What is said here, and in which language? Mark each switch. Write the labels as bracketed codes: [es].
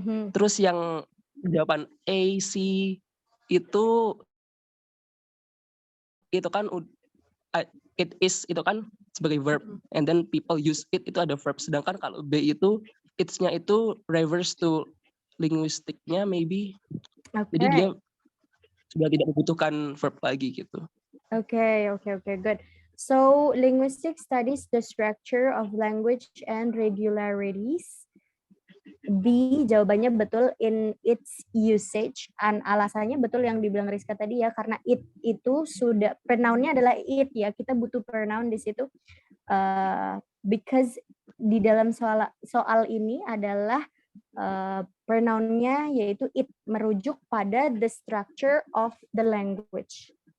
[id] Terus yang jawaban A, C itu kan it is itu kan sebagai verb, [en] and then [id] people use it itu ada verb. Sedangkan kalau B itu it's-nya itu reverse to linguistiknya maybe. Jadi dia sudah tidak membutuhkan verb lagi gitu. [en] Okay, good. So linguistic studies the structure of language and regularities. [id] B, jawabannya betul in its usage. And alasannya betul yang dibilang Rizka tadi ya, karena it itu sudah pronounnya adalah it ya. Kita butuh pronoun di situ. Because di dalam soal ini adalah pronounnya yaitu it, merujuk pada [en] the structure of the language.